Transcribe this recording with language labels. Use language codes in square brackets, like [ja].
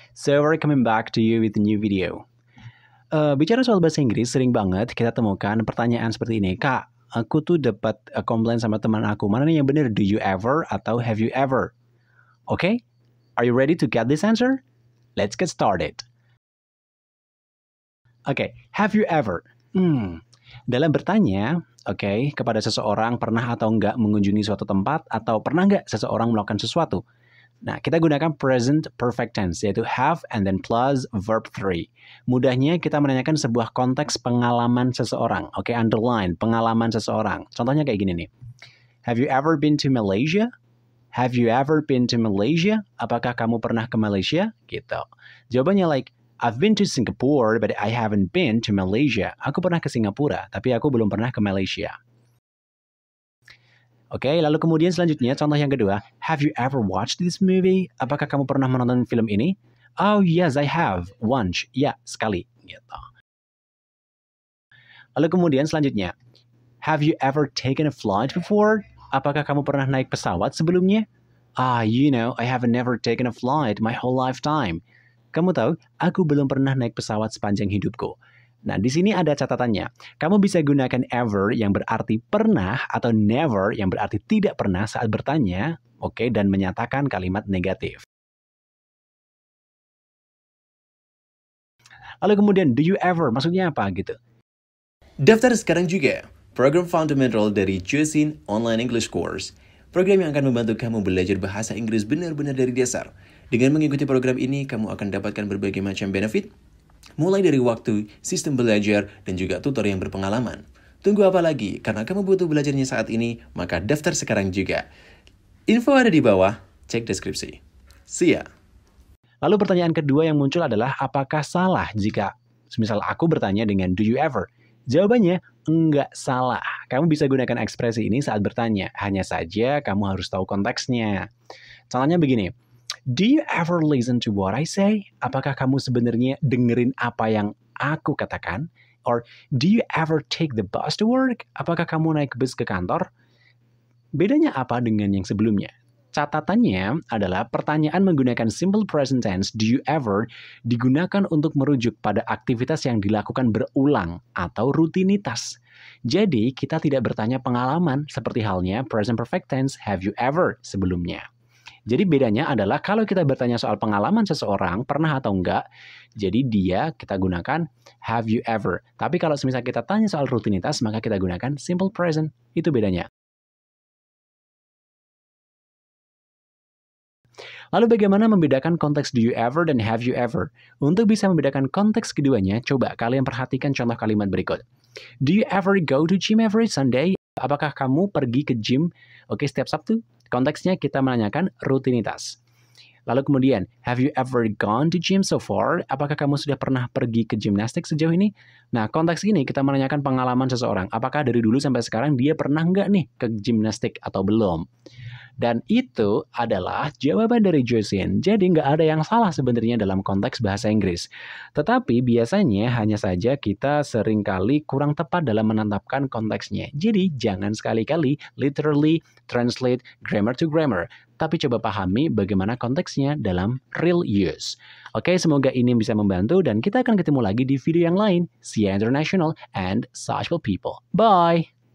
[en] So, we're coming back to you with a new video. [id] Bicara soal bahasa Inggris, sering banget kita temukan pertanyaan seperti ini. Kak, aku tuh dapat komplain sama teman aku. Mana nih yang benar? [en] Do you ever [id] atau [en] have you ever? Okay? Are you ready to get this answer? Let's get started. Okay, have you ever? [id] Dalam bertanya, kepada seseorang pernah atau enggak mengunjungi suatu tempat atau pernah enggak seseorang melakukan sesuatu. Nah, kita gunakan present perfect tense, yaitu [en] have and then plus verb 3. [id] Mudahnya kita menanyakan sebuah konteks pengalaman seseorang. Underline, pengalaman seseorang. Contohnya kayak gini nih. [en] Have you ever been to Malaysia? Have you ever been to Malaysia? [id] Apakah kamu pernah ke Malaysia? Gitu. Jawabannya [en] like, I've been to Singapore, but I haven't been to Malaysia. [id] Aku pernah ke Singapura, tapi aku belum pernah ke Malaysia. Lalu kemudian selanjutnya, contoh yang kedua. [en] Have you ever watched this movie? [id] Apakah kamu pernah menonton film ini? [en] Oh, yes, I have. Once. [id] Ya, sekali. Gitu. Lalu kemudian selanjutnya. [en] Have you ever taken a flight before? [id] Apakah kamu pernah naik pesawat sebelumnya? [en] I haven't never taken a flight my whole lifetime. [id] Kamu tahu, aku belum pernah naik pesawat sepanjang hidupku. Nah, di sini ada catatannya. Kamu bisa gunakan ever yang berarti pernah atau never yang berarti tidak pernah saat bertanya, dan menyatakan kalimat negatif. Lalu kemudian, [en] do you ever? [id] Maksudnya apa gitu? Daftar sekarang juga program fundamental dari Josin Online English Course. Program yang akan membantu kamu belajar bahasa Inggris benar-benar dari dasar. Dengan mengikuti program ini, kamu akan dapatkan berbagai macam benefit, mulai dari waktu, sistem belajar, dan juga tutor yang berpengalaman. Tunggu apa lagi? Karena kamu butuh belajarnya saat ini, maka daftar sekarang juga. Info ada di bawah, cek deskripsi. [en] See ya! [id] Lalu pertanyaan kedua yang muncul adalah, apakah salah jika, misal aku bertanya dengan [en] do you ever? [id] Jawabannya, enggak salah. Kamu bisa gunakan ekspresi ini saat bertanya. Hanya saja kamu harus tahu konteksnya. Contohnya begini. [en] Do you ever listen to what I say? [id] Apakah kamu sebenarnya dengerin apa yang aku katakan? [en] Or do you ever take the bus to work? [id] Apakah kamu naik bus ke kantor? Bedanya apa dengan yang sebelumnya? Catatannya adalah pertanyaan menggunakan simple present tense [en] do you ever [id] digunakan untuk merujuk pada aktivitas yang dilakukan berulang atau rutinitas. Jadi kita tidak bertanya pengalaman seperti halnya present perfect tense [en] have you ever [id] sebelumnya. Jadi bedanya adalah kalau kita bertanya soal pengalaman seseorang, pernah atau enggak, jadi kita gunakan [en] have you ever. [id] Tapi kalau semisal kita tanya soal rutinitas, maka kita gunakan simple present. Itu bedanya. Lalu bagaimana membedakan konteks [en] do you ever [id] dan [en] have you ever? [id] Untuk bisa membedakan konteks keduanya, coba kalian perhatikan contoh kalimat berikut. [en] Do you ever go to gym every Sunday? [id] Apakah kamu pergi ke gym setiap Sabtu? Konteksnya kita menanyakan rutinitas. Lalu kemudian, [en] have you ever gone to gym so far? [id] Apakah kamu sudah pernah pergi ke gimnastik sejauh ini? Nah, konteks ini kita menanyakan pengalaman seseorang. Apakah dari dulu sampai sekarang dia pernah nggak nih ke gimnastik atau belum? Dan itu adalah jawaban dari Josin. Jadi nggak ada yang salah sebenarnya dalam konteks bahasa Inggris. Tetapi biasanya hanya saja kita seringkali kurang tepat dalam menetapkan konteksnya. Jadi jangan sekali-kali [en] literally translate grammar to grammar. [id] Tapi coba pahami bagaimana konteksnya dalam [en] real use. [id] Semoga ini bisa membantu dan kita akan ketemu lagi di video yang lain. [en] See you international and sociable people. Bye!